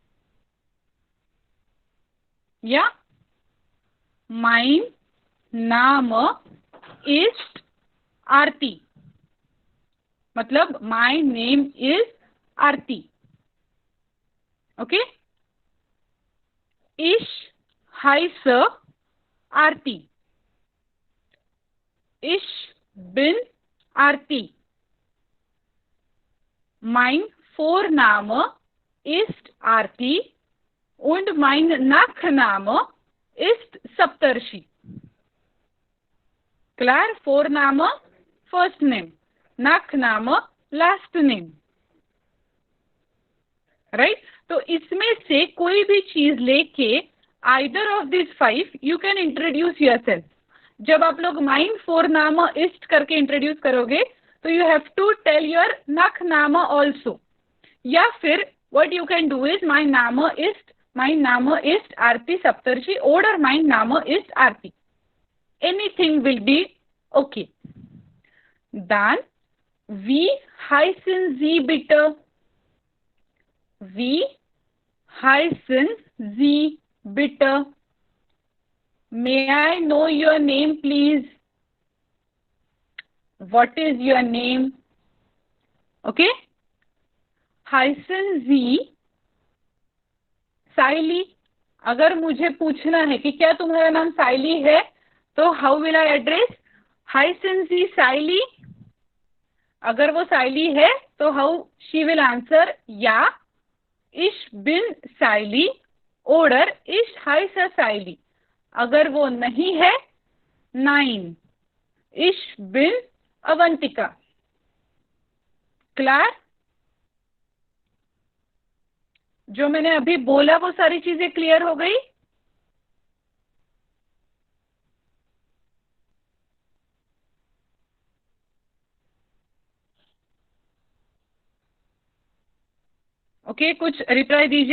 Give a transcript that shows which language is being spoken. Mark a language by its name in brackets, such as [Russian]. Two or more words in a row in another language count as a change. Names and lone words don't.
[German] या mein Name ist Arti, मतलब [English] my name is Arti. [German] Okay, ich heiße Arti, ich bin Arti, mein Vorname ist Arti und mein Nachname ist Saptarshi. Klar, Vorname [English] first name, [German] Nachname [English] last name. [Hindi] राइट तो इसमें से कोई भी चीज लेके [English] either of this 5 you can introduce yourself. [Hindi] जब आप लोग [German] mein Vorname ist [Hindi] करके इंट्रोड्यूस करोगे तो [English] you have to tell your Nachname also, [Hindi] या फिर [English] what you can do is [German] mein Name ist Arti Saptarshi [Hindi] और [German] mein Name ist Arti, [English] Anything will be okay. [German] Dann, wie heißen Sie bitte? Wie heißen Sie bitte? [English] May I know your name, please? What is your name? Okay? [German] Heißen Sie साइली। [Hindi] अगर मुझे पूछना है कि क्या तुम्हारा नाम साइली है तो [English] how will I address, [German] Heißen Sie साइली। [Hindi] अगर वो साइली है तो [English] how she will answer [Hindi] या [German] ich bin Sally oder ich heiße Sally. [Hindi] अगर वो नहीं है, [German] nein, ich bin Avantika. [Hindi] क्लियर? जो मैंने अभी बोला वो सारी चीजें क्लियर हो गई? ओके, कुछ रिप्लाई दीजिए।